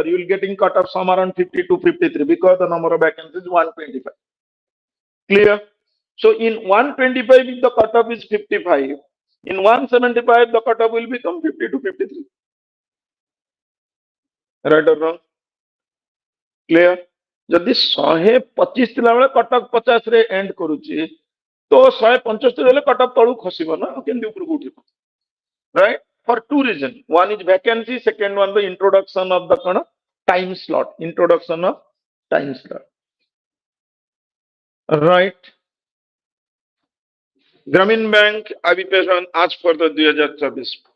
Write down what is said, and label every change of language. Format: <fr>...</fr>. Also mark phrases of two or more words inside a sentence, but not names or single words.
<en>You will getting cutoff somewhere around 52, 53 because the number of vacancies is 125. Clear? So in 125, if the cutoff is 55, in 175, the cutoff will become 50 to 53. Right or wrong? Clear?</en> <or>ଯଦି 125 ଥିଲାବେଳେ କଟକ 50 ରେ ଏଣ୍ଡ କରୁଛି ତ 175 ହେଲେ କଟକ ତଳକୁ ଖସିବ ନା କେମିତି ଉପରକୁ ଉଠିବ right?</or> <en>For two reasons. One is vacancy, second one the introduction of the time slot. Introduction of time slot. Right. Grameen Bank arbitration as per the 2024.</en>